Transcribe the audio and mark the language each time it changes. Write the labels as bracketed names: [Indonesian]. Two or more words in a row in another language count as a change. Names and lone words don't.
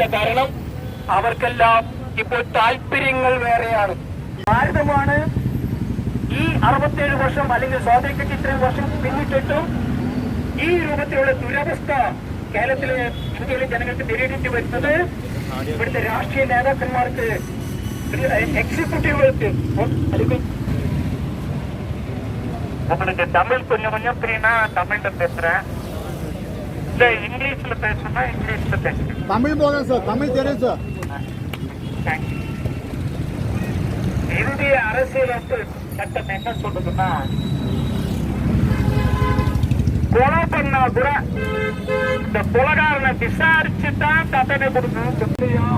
[Malayalam] കാരണം അവർക്കെല്ലാം ഇപ്പോൾ താല്പര്യങ്ങൾ വേറെയാണ്. ഭാരതമാണ് ഈ 67 വർഷം അല്ലെങ്കിൽ സ്വാതന്ത്ര്യത്തിന് ഇത്രയും വർഷം പിന്നിട്ടിട്ടും ഈ രൂപത്തിലുള്ള ദുരവസ്ഥ കേരളത്തിലെ ഇന്ത്യയിലെ ജനങ്ങൾക്ക് നേരിടേണ്ടി വരുന്നത് ഇവിടുത്തെ രാഷ്ട്രീയ നേതാക്കന്മാർക്ക്, [Tamil] எக்ஸிக்யூட்டிவ்களுக்கு உங்களுக்கு தமிழ் கொஞ்சம் கொஞ்சம் புரியுனா தமிழ்ல பேசுறேன், இல்ல இங்கிலீஷ்ல பேசணும்னா இங்கிலீஷ்ல பேசுறேன். தமிழ் போதும் சார், தமிழ் தெரியும் சார். இந்திய அரசியலமைப்பு சட்டம் என்ன சொல்றதுன்னா, கொலை பண்ணா கூட இந்த கொலைகாரனை விசாரிச்சுதான் தண்டனை கொடுக்கணும்.